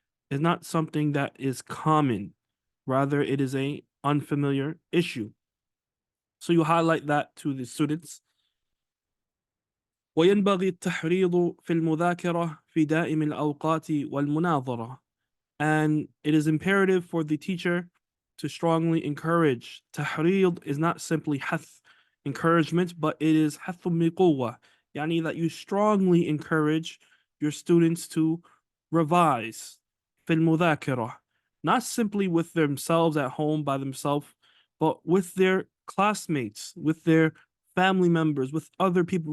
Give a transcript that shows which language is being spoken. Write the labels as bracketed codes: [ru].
[en] It's not something that is common. Rather, it is an unfamiliar issue. So you highlight that to the students. [ar] وينبغي التحريض في المذاكرة في دائم الأوقات والمناظرة. [en] And it is imperative for the teacher to strongly encourage. Tahrid is not simply hath, encouragement, but it is hathum biquwwa, yani that you strongly encourage your students to revise fil mudhakirah, not simply with themselves at home by themselves, but with their classmates, with their family members, with other people.